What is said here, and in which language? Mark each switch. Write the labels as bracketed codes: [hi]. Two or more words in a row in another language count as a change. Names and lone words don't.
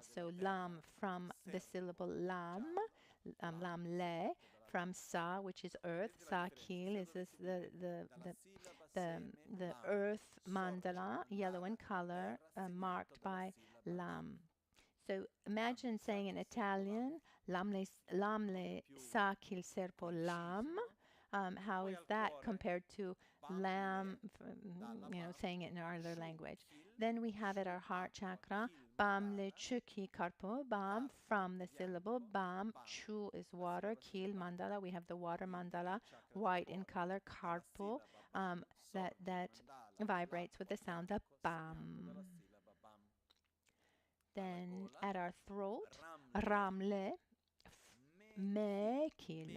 [en] So Lam from the syllable Lam, [bo] Lam Le, [en] from Sa, which is earth. [bo] Sa Kil [en] is the earth mandala, yellow in color, marked by Lam. So imagine saying in Italian, [bo] Lam le sa kil serpo lam. [en] How is that compared to lamb, saying it in our other language? Then we have at our heart chakra, [bo] Bam le chuki karpo, [en] Bam from the syllable Bam, Chu is water, Kil mandala, we have the water mandala, white in color, Karpo, that vibrates with the sound of Bam. Then at our throat, Ramle, [bo] Me Kil.